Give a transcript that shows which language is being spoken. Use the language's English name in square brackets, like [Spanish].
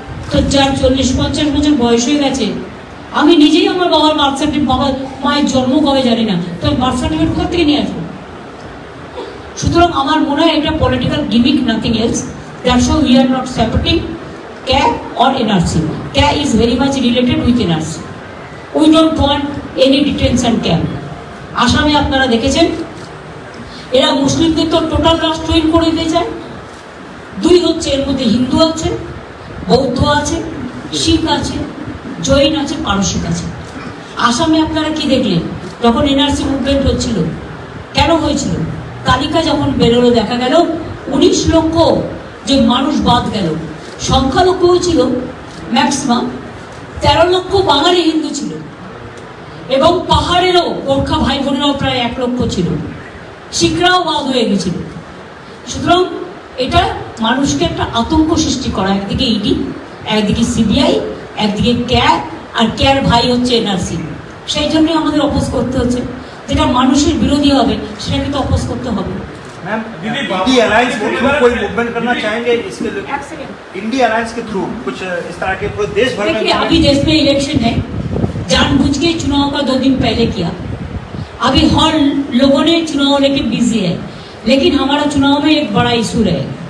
[Bangla] তো যার 40-50 বছর বয়স হয়ে গেছে, আমি নিজেই আমার বাবার বার্থ সার্টিফিকেট, বাবার মায়ের জন্ম কবে জানি না, তো বার্থ সার্টিফিকেট কোথা থেকে নিয়ে আসবো? সুতরাং আমার মনে হয় এটা political gimmick, [English] Nothing else. That's how we are not supporting CAA or NRC. CAA is very much related with NRC. We don't want any detention camp. [Bangla] আসামে আপনারা দেখেছেন এরা মুসলিমদের তো টোটাল রাষ্ট্রহীন করে দিতে চায়। 2 হচ্ছে, এর মধ্যে হিন্দু আছে, বৌদ্ধ আছে, শিখ আছে, জৈন আছে, পারসিক আছে। আসামে আপনারা কি দেখলেন যখন NRC মুভমেন্ট হচ্ছিল? কেন হয়েছিল? তালিকা যখন বেরোলো দেখা গেল 19 লক্ষ যে মানুষ বাদ গেল, সংখ্যালঘু ছিল ম্যাক্সিমাম 13 লক্ষ বাঙালি হিন্দু ছিল এবং পাহাড়েরও গোর্খা ভাই বোনেরাও প্রায় 1 লক্ষ ছিল, শিখরাও বাদ হয়ে গেছিল। সুতরাং এটা মানুষকে একটা আতঙ্ক সৃষ্টি করা, একদিকে ইডি, একদিকে CBI, একদিকে CAA, আর CAAর ভাই হচ্ছে NRC। সেই জন্যই আমাদের অপোজ করতে হচ্ছে। যেটা মানুষের বিরোধী হবে সেটা কিন্তু অপোজ করতে হবে। [Hindi] मैम, इंडिया अलायंस के थ्रू कोई मूवमेंट करना चाहेंगे इसके लिए? इंडिया अलायंस के थ्रू कुछ इस तरह के पूरे देश भर में? देखिए, अभी देश में इलेक्शन है, जानबूझ के चुनाव का 2 दिन पहले किया। अभी हर लोगों ने चुनाव लेके बिजी है, लेकिन हमारा चुनाव में एक बड़ा इशू है।